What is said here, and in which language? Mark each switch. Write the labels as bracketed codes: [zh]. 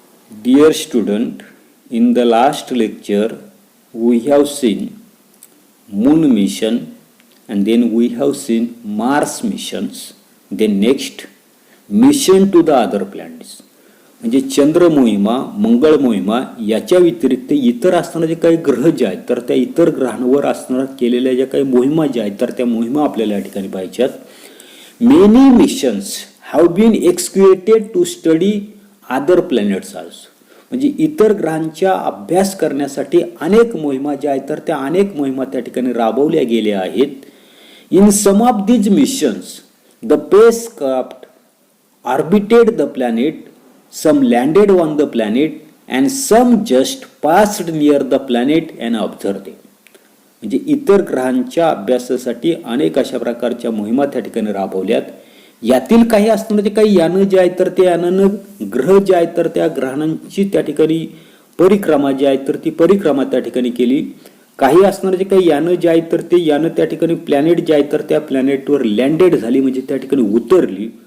[en] Dear student, in the last lecture we have seen moon mission and then we have seen Mars missions. Then next mission to the other planets. [mr] म्हणजे चंद्र मोहिमा, मंगळ मोहिमा याच्या व्यतिरिक्त इतर असणारे काही ग्रह जे आहेत तर त्या इतर ग्रहांवर असणाऱ्या केलेल्या ज्या काही मोहिमा ज्या आहेत तर त्या मोहिमा आपल्याला या ठिकाणी पाहिजेत. [en] Many missions have been executed to study other planets also. [mr] म्हणजे इतर ग्रहांचा अभ्यास करण्यासाठी अनेक मोहिमा ज्या आहेत तर त्या अनेक मोहिमा त्या ठिकाणी राबवल्या गेल्या आहेत. [en] In some of these missions the spacecraft orbited the planet, some landed on the planet and some just passed near the planet and observed it. [mr] म्हणजे इतर ग्रहांच्या अभ्यासासाठी अनेक अशा प्रकारच्या मोहिमा त्या ठिकाणी राबवल्यात. यातील काही असणारे काही यानं जे आहेत तर ते यानं ग्रह जे आहेत तर त्या ग्रहांची त्या ठिकाणी परिक्रमा जी आहे तर ती परिक्रमा त्या ठिकाणी केली. काही असणारे काही यानं जे आहेत तर ते यानं त्या ठिकाणी प्लॅनेट जे आहेत तर त्या प्लॅनेटवर लँडेड झाली म्हणजे त्या ठिकाणी उतरली.